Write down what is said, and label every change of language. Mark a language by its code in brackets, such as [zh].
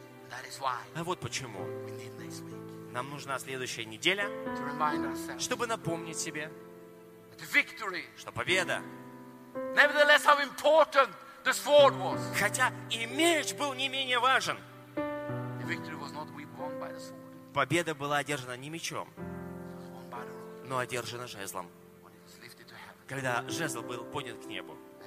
[en] That is why. [ru] А вот почему. [en] We need this week. [ru] Нам нужна следующая неделя, [en] to remind ourselves. [ru] Чтобы напомнить себе, [en] the victory. [ru] Что победа. [en] Nevertheless, how important the sword was. [ru] Хотя и меч был не менее важен. [en] The victory was not won by the sword. [ru] Победа была одержана не мечом, [en] won by the [ru] но одержана жезлом. когда жезл был поднят к небу.